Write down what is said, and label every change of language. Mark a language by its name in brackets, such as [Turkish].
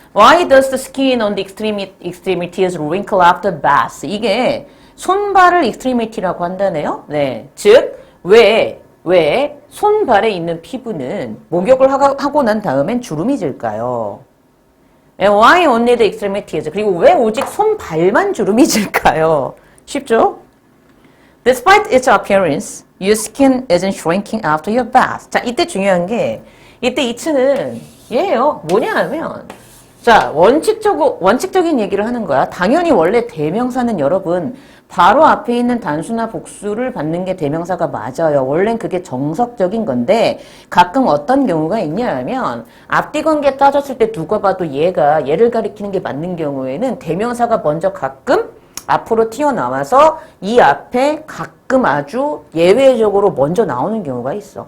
[English] Why does the skin on the extremities wrinkle after bath? [Korean] 이게 손발을 extremity라고 한다네요. 네. 즉, 왜 손발에 있는 피부는 목욕을 하고 난 다음엔 주름이 질까요? [English] Why only the extremities? [Korean] 그리고 왜 오직 손발만 주름이 질까요? 쉽죠? [English] Despite its appearance, your skin isn't shrinking after your bath. [Korean] 자, 이때 중요한 게, 이때 이츠는 얘예요. 뭐냐 하면, 자, 원칙적인 얘기를 하는 거야. 당연히 원래 대명사는 여러분, 바로 앞에 있는 단수나 복수를 받는 게 대명사가 맞아요. 원래는 그게 정석적인 건데, 가끔 어떤 경우가 있냐 하면, 앞뒤 관계 따졌을 때 누가 봐도 얘를 가리키는 게 맞는 경우에는 대명사가 먼저 가끔 앞으로 튀어나와서 이 앞에 가끔 아주 예외적으로 먼저 나오는 경우가 있어.